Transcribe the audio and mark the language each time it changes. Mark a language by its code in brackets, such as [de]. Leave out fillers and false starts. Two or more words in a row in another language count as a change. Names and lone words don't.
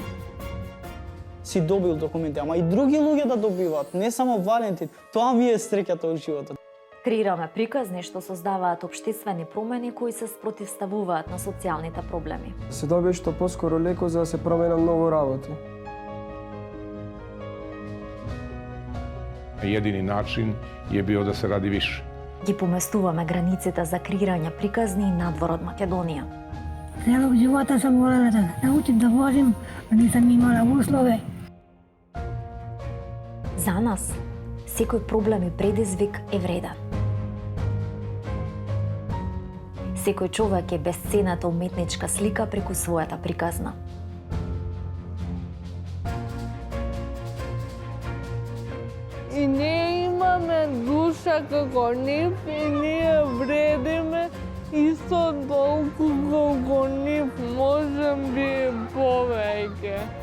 [mk] Си добил документи, ама и други луѓе да добиваат, не само Валентин. Тоа ми е среќата од животот. Креираме приказни што создаваат општествени промени кои се спротивставуваат на социјалните проблеми. Се добие што поскоро леко за да се променат многу работи. [sr] Jedini način je bio da se radi više. [mk] Ги поместуваме границите за креирање приказни надвор од Македонија. [sr] Целog живота sam morala da naučim da vozim, a nisam imala uslove. [mk] За нас, секој проблем и предизвик е вреден. Секој човек е бесценната уметничка слика преку својата приказна. И ние имаме душа како нив и ние вредиме исто толку колку нив, можем би повеќе.